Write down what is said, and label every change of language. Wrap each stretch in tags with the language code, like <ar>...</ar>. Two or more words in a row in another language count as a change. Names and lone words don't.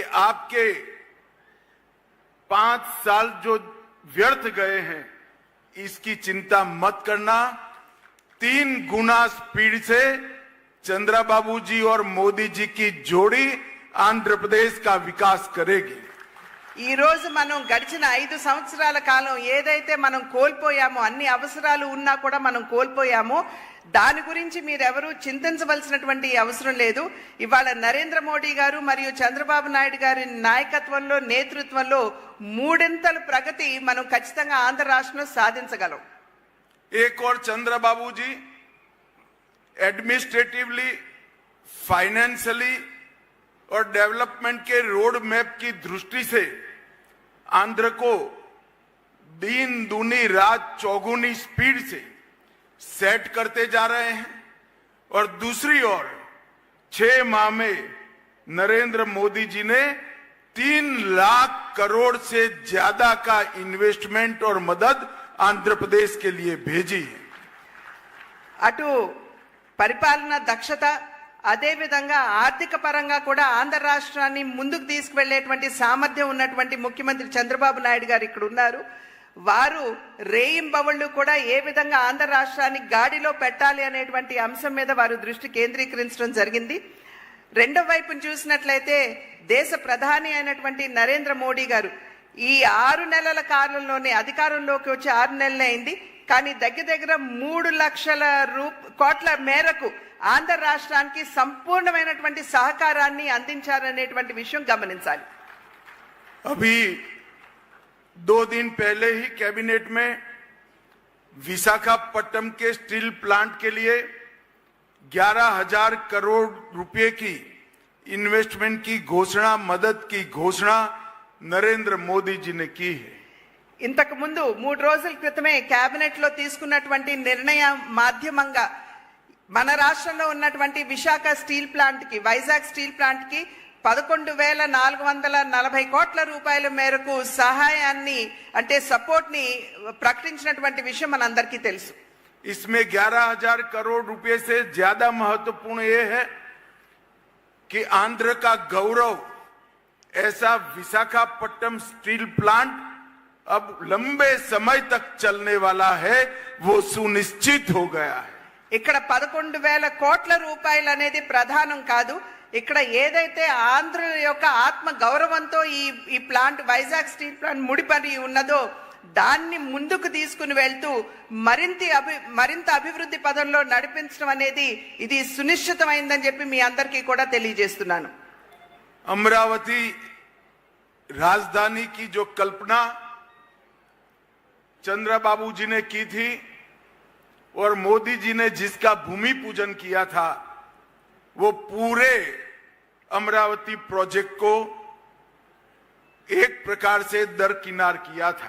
<hi>आपके 5 साल जो व्यर्थ गए हैं, इसकी चिंता मत करना। 3 गुना स्पीड से चंद्रबाबू जी और मोदी जी की जोड़ी आंध्र प्रदेश का विकास करेगी।</hi> <te>ఈ రోజు మనం గడిచిన 5 సంవత్సరాల కాలం ఏదైతే మనం కోల్పోయామో, అన్ని అవసరాలు ఉన్నా కూడా మనం కోల్పోయామో, దాని గురించి మీరెవరూ చింతించవలసినటువంటి అవసరం లేదు. ఇవాళ నరేంద్ర మోడీ గారు మరియు చంద్రబాబు నాయుడు గారి నాయకత్వంలో, నేతృత్వంలో 3 ప్రగతి మనం ఖచ్చితంగా ఆంధ్ర రాష్ట్రంలో సాధించగలం.</te> <hi>एक और चंद्रबाबू जी एडमिनिस्ट्रेटिवली, फाइनेंशियली और डेवलपमेंट के रोड मैप की दृष्टि से आंध्र को दिन दूनी रात चौगुनी स्पीड से सेट करते जा रहे हैं। और दूसरी ओर 6 माह में नरेंद्र मोदी जी ने 3 लाख करोड़ से ज्यादा का इन्वेस्टमेंट और मदद आंध्र प्रदेश के लिए भेजी है।</hi> <te>అటు పరిపాలన దక్షత, అదే విధంగా ఆర్థిక పరంగా కూడా ఆంధ్ర రాష్ట్రాన్ని ముందుకు తీసుకువెళ్లేటువంటి సామర్థ్యం ఉన్నటువంటి ముఖ్యమంత్రి చంద్రబాబు నాయుడు గారు ఇక్కడ ఉన్నారు. వారు రేయింబవళ్ళు కూడా ఏ విధంగా ఆంధ్ర రాష్ట్రాన్ని గాడిలో పెట్టాలి అనేటువంటి అంశం మీద వారు దృష్టి కేంద్రీకరించడం జరిగింది. రెండో వైపును చూసినట్లయితే దేశ ప్రధాని అయినటువంటి నరేంద్ర మోడీ గారు ఈ 6 నెలల కాలంలోనే అధికారంలోకి వచ్చి 6 నెలలే అయింది, కానీ దగ్గర 3 లక్షల కోట్ల మేరకు ఆంధ్ర రాష్ట్రానికి సంపూర్ణమైనటువంటి సహకారాన్ని అందించారనేటువంటి విషయం గమనించాలి.</te> <hi>अभी 2 दिन पहले ही कैबिनेट में विशाखापट्टनम के स्टील प्लांट के लिए 11,000 करोड़ रुपए की इन्वेस्टमेंट की घोषणा, मदद की घोषणा नरेंद्र मोदी जी ने की है.</hi> <te>ఇంతకు ముందు 3 రోజుల క్రితమే కేబినెట్ లో తీసుకున్నటువంటి నిర్ణయం మాధ్యమంగా మన రాష్ట్రంలో ఉన్నటువంటి విశాఖ స్టీల్ ప్లాంట్ కి, వైజాగ్ స్టీల్ ప్లాంట్ కి 11,440 కోట్ల రూపాయల మేరకు సహాయాన్ని, అంటే సపోర్ట్ ని ప్రకటించినటువంటి విషయం మనందరికీ తెలుసు.</te> <hi>इसमें 11,000 करोड़ रुपए से ज्यादा महत्वपूर्ण ये है कि आंध्र का गौरव, ऐसा विशाखापट्टनम स्टील प्लांट अब लंबे समय तक चलने वाला है, वो सुनिश्चित हो गया है.</hi> <te>ఇక్కడ 11,000 కోట్ల రూపాయలు అనేది ప్రధానం కాదు. ఇక్కడ ఏదైతే ఆంధ్ర యొక్క ఆత్మ గౌరవంతో ఈ ప్లాంట్, వైజాగ్ స్టీల్ ప్లాంట్ ముడిపడి ఉన్నదో దాన్ని ముందుకు తీసుకుని వెళ్తూ మరింత అభివృద్ధి పదంలో నడిపించడం అనేది ఇది సునిశ్చితమైందని చెప్పి మీ అందరికీ కూడా తెలియజేస్తున్నాను.</te> <hi>अमरावती राजधानी की जो कल्पना चंद्रबाबू जी ने की थी और मोदी जी ने जिसका भूमि पूजन किया था, वो पूरे अमरावती प्रोजेक्ट को एक प्रकार से दरकिनार किया था.</hi>